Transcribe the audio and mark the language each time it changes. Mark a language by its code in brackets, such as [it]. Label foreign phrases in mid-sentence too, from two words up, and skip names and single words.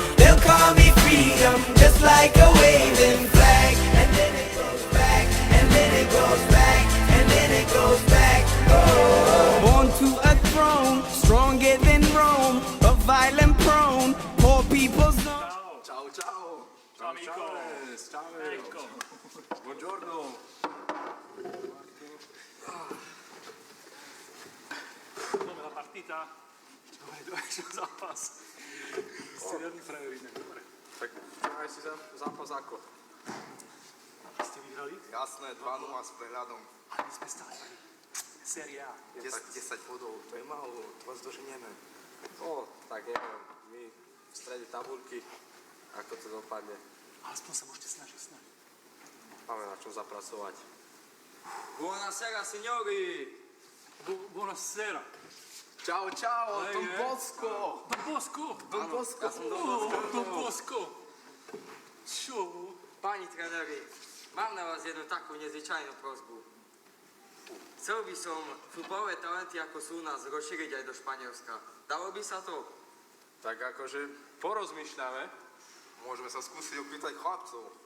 [en] They'll call me freedom, just like a waving flag. And then it goes back, and then it goes back, and then it goes back. Oh. Born to a throne, stronger than Rome, but violent prone. Poor people's zone. [it] Ciao, ciao. Ciao amico. Ciao. Ecco. Buongiorno. Come la partita? [sk] Dove je zápas? Ste veľmi frajerí, dobre. Tak aj si zápas ako? Ste vyhrali? Jasné, 2-0 s prehľadom. Ale my sme stále Série A. 10 bodov, to je málo, to vás doženieme. Tak neviem, my v strede tabuľky, ako to dopadne. Aspoň sa môžete snažiť s nami. Máme na čom zapracovať. [it] Buonasera, signori! Buonasera! Ciao, ciao, Hey, [sk] Don Bosco! Don Bosco! Don Bosco! Ja som Don Bosco. Don Bosco! Čo? Páni tréneri, mám na vás jednu takú nezvyčajnú prosbu. Chcel by som futbalové talenty, ako sú u nás, rozšíriť aj do Španielska. Dalo by sa to? Tak akože porozmýšľame. Môžeme sa skúsiť opýtať chlapcov.